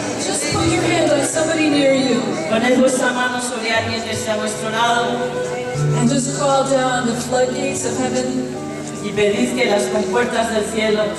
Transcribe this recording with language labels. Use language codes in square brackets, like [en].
[en] Just put your hand on somebody near you [es] Poned vuestra mano sobre alguien que esté a vuestro lado [en] and just call down the floodgates of heaven. [es] y pedid que las compuertas del cielo